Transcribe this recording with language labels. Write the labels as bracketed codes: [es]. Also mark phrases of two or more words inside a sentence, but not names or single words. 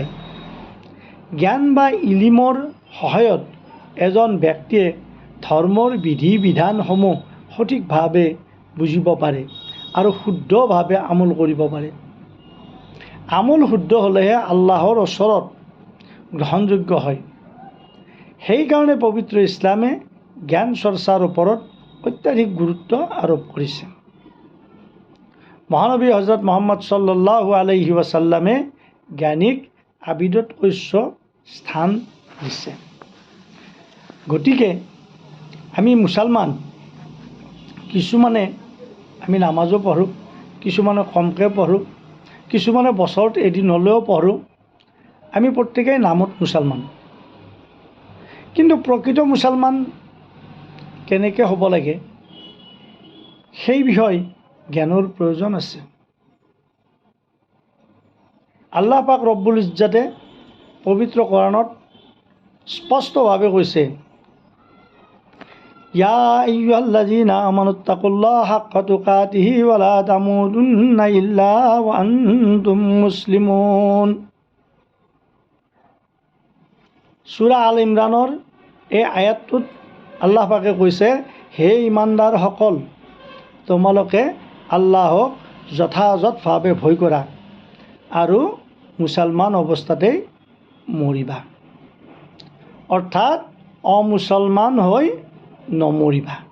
[as] জ্ঞান বা ইলিমৰ সহায়ত এজন ব্যক্তিয়ে ধৰ্মৰ বিধি বিধানসমূহ সঠিকভাৱে বুজিব পাৰে আৰু শুদ্ধভাৱে আমল কৰিব পাৰে। আমল শুদ্ধ হ'লেহে আল্লাহৰ ওচৰত গ্ৰহণযোগ্য হয়। সেইকাৰণে পবিত্ৰ ইছলামে জ্ঞান চৰ্চাৰ ওপৰত অত্যাধিক গুৰুত্ব আৰোপ কৰিছে। মহানবী হজৰত মুহাম্মদ [ar] صلى الله عليه وسلم [as] জ্ঞানীক আবিদত উচ্চ স্থান দিছে। গতিকে আমি মুছলমান, কিছুমানে আমি নামাজো পঢ়োঁ, কিছুমানে কমকৈ পঢ়োঁ, কিছুমানে বছৰত এদিন হ'লেও পঢ়োঁ। আমি প্ৰত্যেকেই নামত মুছলমান, কিন্তু প্ৰকৃত মুছলমান কেনেকৈ হ'ব লাগে সেই বিষয়ে জ্ঞানৰ প্ৰয়োজন আছে। আল্লাহ পাক ৰব্বুল ইজ্জতে পবিত্ৰ কোৰাণত স্পষ্টভাৱে কৈছে, [ar] يا أيها الذين آمنوا اتقوا الله حق تقاته ولا تموتن إلا وأنتم مسلمون. [as] সূৰা আল ইমৰানৰ এই আয়াতটোত আল্লাহ পাকে কৈছে, হে ইমানদাৰসকল, তোমালোকে আল্লাহক যথাযথভাৱে ভয় কৰা আৰু মুছলমান অৱস্থাতেই মৰিবা, অৰ্থাৎ অমুছলমান হৈ নমৰিবা।